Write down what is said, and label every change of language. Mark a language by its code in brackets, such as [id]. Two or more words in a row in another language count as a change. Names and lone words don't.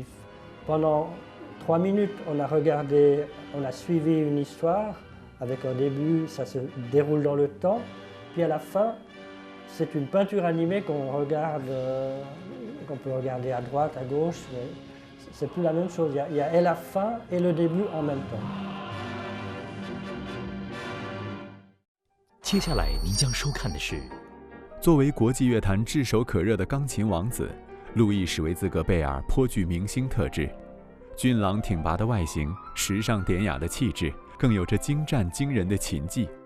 [fr] Pendant 3 minutes, on a regardé, on a suivi une histoire avec un début, ça se déroule dans le temps, puis à la fin, c'est une peinture animée qu'on regarde, qu'on peut regarder à droite, à gauche, mais c'est plus la même chose. Il y a et la fin et le début en même temps. [zh] 接下来您将收看的是，作为国际乐坛炙手可热的钢琴王子，路易·史维兹格贝尔颇具明星特质，俊朗挺拔的外形，时尚典雅的气质，更有着精湛惊人的琴技。